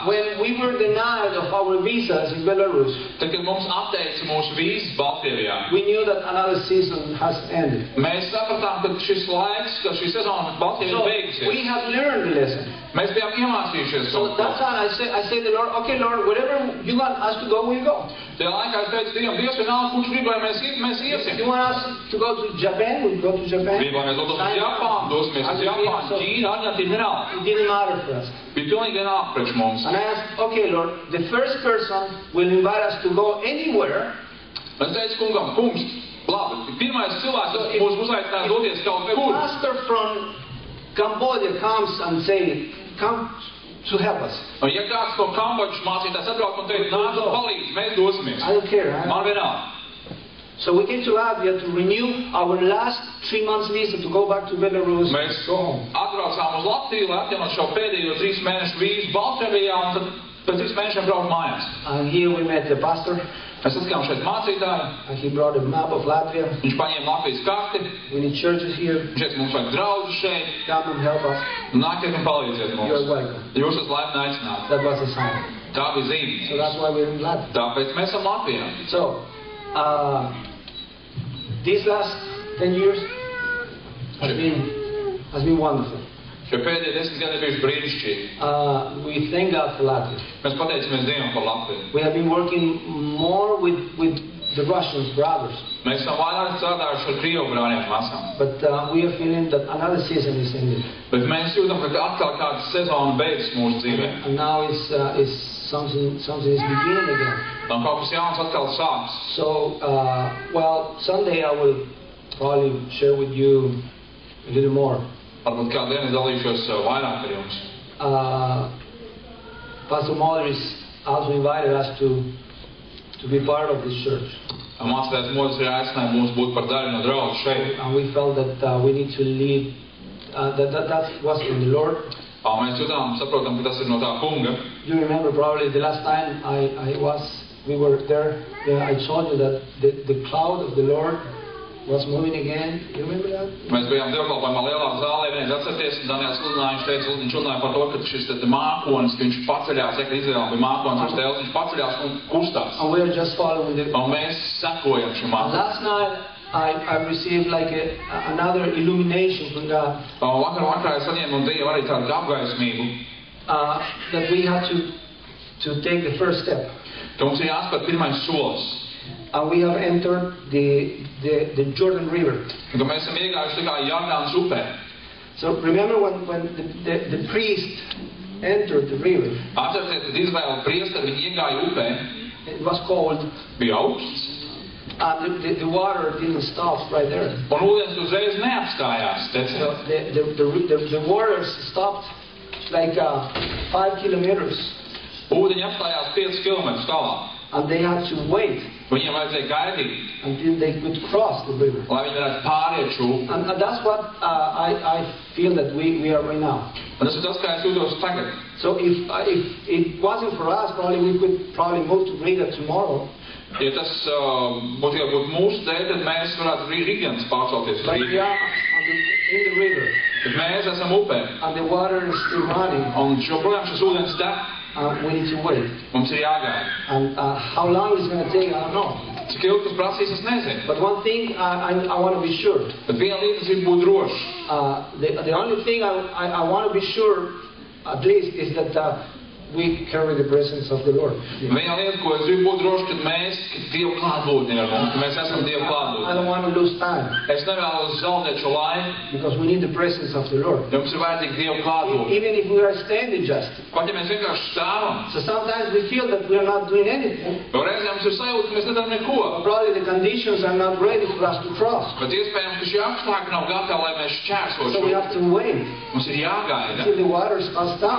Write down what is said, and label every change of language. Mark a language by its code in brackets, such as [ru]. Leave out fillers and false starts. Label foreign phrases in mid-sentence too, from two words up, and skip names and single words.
[en] When we were denied of our visas in Belarus, [lv] Tad, kad mums atteica mūsu vīzas Baltkrievijā, [en] we knew that another season has ended. [lv] mēs sapratām, ka šis laiks, ka šī sezona Baltkrievijā [en] So [lv] beigusies. [en] we have learned the lesson. [lv] Mēs bijām iemācījušies [en] So [lv] kaut [en] that's [lv] ko. [en] why I say to the Lord, okay Lord, wherever you want us to go, we'll go. [lv] Tajā laikā es teicu Dievam, Dievs vienalga, kurš grib, lai mēs [en] If [lv] iesim. [en] you want us to go to Japan, we'll go to Japan. [lv] Grib, lai mēs dotos uz Japānu, dosimies uz Japānu, Ķīnu, Argentīnu, vienalga. [en] It didn't matter for us. [lv] Bija pilnīgi vienalga priekš mums. [en] And I asked, okay Lord, the first person will invite us to go anywhere. [lv] Es teicu kungam, kungs, labi, pirmais cilvēks, kas mūs uzaicinās doties kaut [en] A [lv] kur. [en] pastor from Cambodia comes and say, come to help us. [lv] Un ja kāds no Kambodžas mācītājs atbrauc un teikt, nāc un palīdz, mēs dosimies. [en] I don't care. [lv] Man vienalga. [en] So we came to Latvia to renew our last 3 months visa to go back to Belarus. [lv] Mēs [en] Go home. [lv] atbraucām uz Latviju, lai atjaunot šo pēdējo 3 mēnešu vīzu Baltkrievijā un tad pēc 3 mēnešiem braukt mājās. [en] And here we met the pastor. [lv] Mēs satikām šeit mācītāju, [en] And he brought a map of Latvia. [lv] viņš paņēma Latvijas karti, [en] We need churches here. [lv] viņš teica, mums vajag draugus šeit, [en] Come and help us. [lv] nāciet un palīdziet [en] You're [lv] mums. [en] welcome. [lv] Jūs esat laipni aicināti. [en] That was a sign. [lv] Tā bija [en] So [lv] zīme. [en] that's why we're in Latvia. [lv] Tāpēc mēs esam Latvijā. [en] So, these last 10 years has been wonderful. [lv] Šie pēdējie 10 gadi ir bijuši brīnišķīgi. [en] We thank God for Latvia. [lv] Mēs pateicamies Dievam par Latviju. [en] We have been working more with the Russians brothers. [lv] Mēs esam vairāk strādājuši ar Krievu brāļiem māsām. [en] But we are feeling that another season is ending. [lv] Bet mēs jūtam, ka atkal kāda sezona beidzas mūsu dzīvē. [en] And now it's something is beginning again. [lv] Un kaut kas jauns atkal sāks. [en] So, well, someday I will probably share with you a little more. [lv] Varbūt kādu dienu dalīšos vairāk ar jums. [en] Pastor Modris also invited us to be part of this church. [lv] Mācītājs Modris ir aicinājis mūs būt par daļu no draudzes šeit. [en] And we felt that we need to lead, that was from the Lord. [lv] Mēs saprotam, ka tas ir no tā kunga. [en] You remember probably the last time we were there, I told you that the cloud of the Lord was moving again. You remember that? [lv] Mēs bijām dievkalpojumā lielā zālē, vienreiz atcerieties, un Daniels viņš runāja par to, ka šis mākonis, ka viņš paceļās, Izraēlā bija mākonis, viņš tēls, viņš paceļās un kustās. [en] And we are just following the... [lv] Un mēs sekojam šim mākonim. [en] Last night I received like another illumination from God. [lv] Vakarā es saņēmu no Dieva arī tādu apgaismību. [en] That we had to take the first step. [lv] Ka mums ir jāspēr pirmais solis. [en] And we have entered the Jordan River. [lv] Ka mēs esam iegājuši tā kā Jordānas upē. [en] So remember when the priest entered the river. [lv] Atcerieties, kad Izraēla priesteri viņi iegāja upē. [en] It was cold. [lv] Bija augsts. [en] And the water didn't stop right there. [lv] Un ūdens uzreiz neapstājās. [en] So the waters stopped like 5 kilometers. [lv] Ūdeņi apstājās 5 kilometrus tālāk. [en] And they had to wait. [lv] Viņiem vajadzēja gaidīt. [en] Until they could cross the river. [lv] Lai viņi varētu pāriet šo upi. [en] And that's what I feel that we are right now. [lv] Un tas ir tas, kā es jūtos tagad. [en] So if it wasn't for us, probably we could move to Riga tomorrow. [lv] Ja tas būtu mūsu dēļ, tad mēs varētu rītdienas pārcelties uz Rīgu. [en] In the river. [lv] Bet mēs esam upē. [en] And the water is still running. [lv] Un joprojām šis ūdens tek. [en] We need to wait. [lv] Mums ir jāgaida. [en] And how long it's going to take, I don't know. [lv] Cik ilgi tas prasīs, es nezinu. [en] But one thing I want to be sure. [lv] Bet viena lieta ir būt droši. [en] The only thing I want to be sure, at least, is that we carry the presence of the Lord. [lv] Viena lieta, ko es gribu būt droši, kad Dieva klātbūtne ir mums, ka mēs esam Dieva klātbūtne. [en] I don't want to lose time. [lv] Es nevēlos zaudēt šo laiku. [en] Because we need the presence of the Lord. [lv] Mums ir vajadzīga Dieva klātbūtne. [en] Even if we are standing just. [lv] Pat ja mēs vienkārši stāvam. [en] So sometimes we feel that we are not doing anything. [lv] Jo reizēm mums ir sajūta, ka mēs nedaram neko. [en] Probably the conditions are not ready for us to cross. [lv] Bet iespējams, ka šie apstākļi nav gatavi, lai mēs šķērsotu. [en] So we have to wait. [lv] Mums ir jāgaida. [en] Until the water comes down.